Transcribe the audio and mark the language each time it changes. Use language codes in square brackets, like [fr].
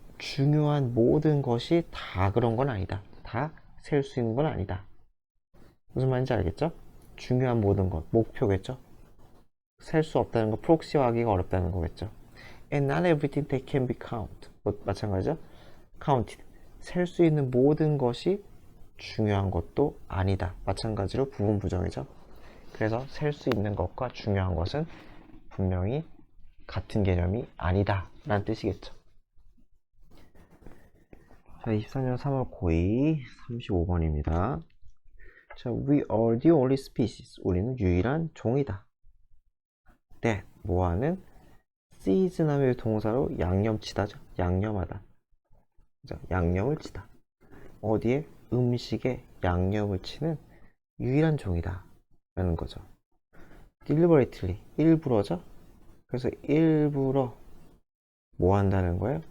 [ko] 중요한 모든 것이 다 그런 건 아니다. 다 셀 수 있는 건 아니다. 무슨 말인지 알겠죠? 중요한 모든 것, 목표겠죠? 셀 수 없다는 거, 프록시화하기가 어렵다는 거겠죠? [en] And not everything that can be counted. [ko] 마찬가지죠? counted. 셀 수 있는 모든 것이 중요한 것도 아니다. 마찬가지로 부분 부정이죠. 그래서 셀 수 있는 것과 중요한 것은 분명히 같은 개념이 아니다 라는 뜻이겠죠. 자, 24년 3월 고2 35번입니다. [en] 자, we are the only species. [ko] 우리는 유일한 종이다. that, 뭐하는? season함의 동사로 양념치다죠. 양념하다. 양념을 치다. 어디에? 음식에 양념을 치는 유일한 종이다 라는 거죠. deliberately, 일부러죠. 그래서 일부러 뭐 한다는 거예요?